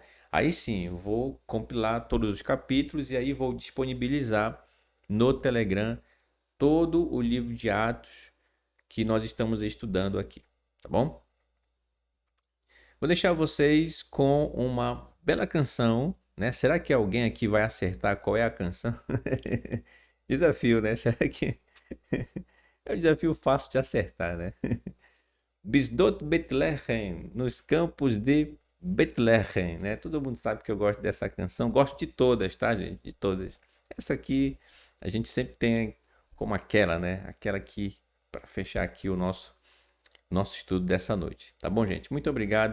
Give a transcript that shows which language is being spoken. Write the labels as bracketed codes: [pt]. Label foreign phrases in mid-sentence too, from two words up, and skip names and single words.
[pt] Aí sim, eu vou compilar todos os capítulos e aí vou disponibilizar no Telegram todo o livro de Atos que nós estamos estudando aqui, tá bom? Vou deixar vocês com uma bela canção, né? Será que alguém aqui vai acertar qual é a canção? Desafio, né? Será que é um desafio fácil de acertar, né? Bisdot Bethlehem, nos campos de Bethlehem, né? Todo mundo sabe que eu gosto dessa canção. Gosto de todas, tá, gente? De todas. Essa aqui a gente sempre tem como aquela, né? Aquela aqui para fechar aqui o nosso estudo dessa noite. Tá bom, gente? Muito obrigado.